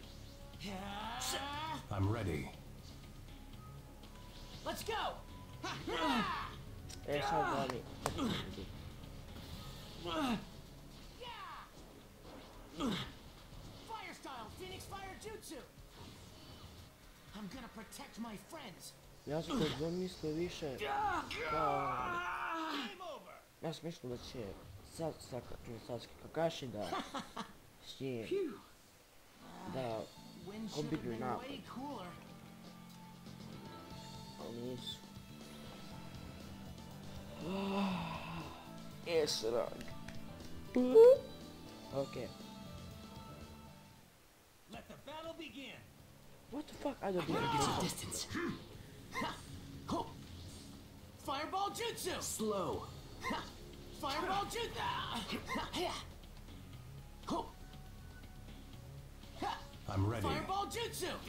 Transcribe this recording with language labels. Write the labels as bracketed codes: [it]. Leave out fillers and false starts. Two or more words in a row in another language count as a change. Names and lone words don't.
[en] I'm ready. Let's go. [sr] Sad glavni. [en] Fire style, Phoenix Fire Jutsu. I'm gonna protect my friends. [sr] Ja sam kod mislio više kao... Ja sam mislio da će Sasuke Kakashi da s njim da kombinuju napad. Ali nisu. Esrag. [en] Ok. Let the battle begin. What the fuck? I don't do Distance. Fireball Jutsu. Slow. Fireball Jutsu. I'm ready. Fireball Jutsu.